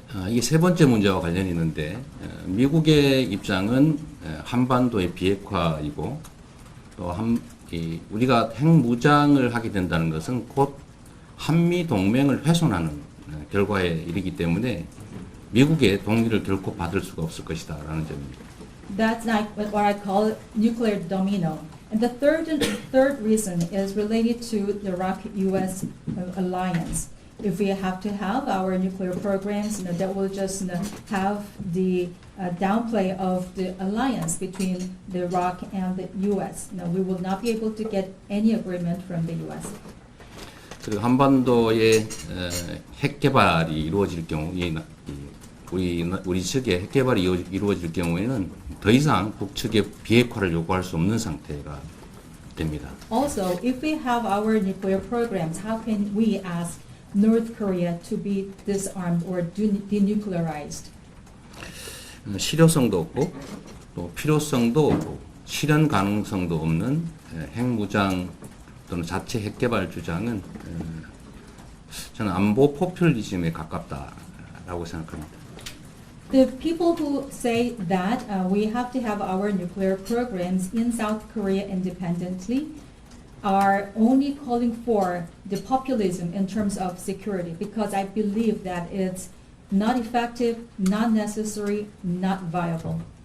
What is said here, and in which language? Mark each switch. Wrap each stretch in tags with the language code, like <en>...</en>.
<ko>이게 세 번째 문제와 관련이 있는데 미국의 입장은 한반도의 비핵화이고 또 우리가 핵무장을 하게 된다는 것은 곧 한미 동맹을 훼손하는 결과에 이르기 때문에 미국의 동의를 결코 받을 수가 없을 것이다라는 점입니다.</ko> <en>That's like what I call nuclear domino. And the third reason is related to the Iraq-U.S. alliance. If we have to have our nuclear programs, that will just have the downplay of the alliance between the Iraq and the U.S. We will not be able to get any agreement from the U.S.</en> <ko>그리고 한반도의 핵 개발이 이루어질 경우, 우리 측의 핵 개발이 이루어질 경우에는 더 이상 북측의 비핵화를 요구할 수 없는 상태가 됩니다.</ko> <en>Also, if we have our nuclear programs, how can we ask North Korea to be disarmed or denuclearized?</en> <ko>실효성도 없고 또 필요성도 없고 실현 가능성도 없는 핵무장 또는 자체 핵개발 주장은 저는 안보 포퓰리즘에 가깝다라고 생각합니다.</ko> <en>The people who say that we have to have our nuclear programs in South Korea independently are only calling for the populism in terms of security, because I believe that it's not effective, not necessary, not viable.</en>